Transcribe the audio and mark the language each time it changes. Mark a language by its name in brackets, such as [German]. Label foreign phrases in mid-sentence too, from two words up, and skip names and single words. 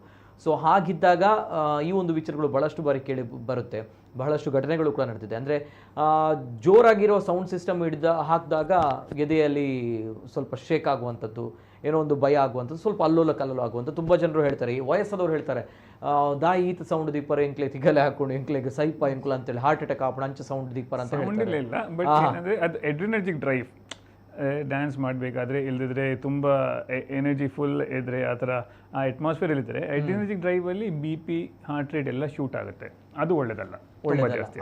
[Kannada] ಸೊ ಹಾಗಿದ್ದಾಗ ಈ ಒಂದು ವಿಚಾರಗಳು ಭಾಳಷ್ಟು ಬಾರಿ ಕೇಳಿ ಬರುತ್ತೆ, ಬಹಳಷ್ಟು ಘಟನೆಗಳು ಕೂಡ ನಡೆದಿದೆ. ಅಂದರೆ ಜೋರಾಗಿರೋ [English] sound system [Kannada] ಹಾಕಿದಾಗ ಎದೆಯಲ್ಲಿ ಸ್ವಲ್ಪ ಶೇಕ್ ಆಗುವಂಥದ್ದು, ಏನೋ ಒಂದು ಭಯ ಆಗುವಂಥದ್ದು, ಸ್ವಲ್ಪ ಅಲ್ಲೋಲ ಕಲ್ಲೋಲ ಆಗುವಂಥದ್ದು ತುಂಬ ಜನರು ಹೇಳ್ತಾರೆ. ಈ ವಯಸ್ಸಾದವ್ರು ಹೇಳ್ತಾರೆ, [Tulu] ದಾಯಿ ಈತ ಸೌಂಡ್ ದೀಪರ ಎಂಕ್ಲೆ ತಿಗಲೆ ಹಾಕೊಂಡು ಎಂಕ್ಲೆಗೆ ಸೈಪ ಎಂಕ್ಲ ಅಂತೇಳಿ [English] heart attack [Tulu] ಆಪಣ ಅಂಚೆ ಸೌಂಡ್ ದೀಪರ [Kannada] ಅಂತ ಹೇಳ್ತಾರೆ. ಬಟ್ ಏನಂದ್ರೆ ಅದು [English] adrenergic drive, [Kannada] ಡ್ಯಾನ್ಸ್ ಮಾಡಬೇಕಾದ್ರೆ ಇಲ್ಲದಿದ್ರೆ ತುಂಬ [English] energy full [Kannada] ಇದ್ರೆ ಆ ಥರ ಆ ಅಟ್ಮಾಸ್ಫಿಯರ್ ಇಲ್ಲಿದ್ರೆ [English] adrenergic driveಲ್ಲಿ [Kannada] BP, [English] heart rate [Kannada] ಎಲ್ಲ ಶೂಟ್ ಆಗುತ್ತೆ. ಅದು ಒಳ್ಳೇದಲ್ಲ, ಜಾಸ್ತಿ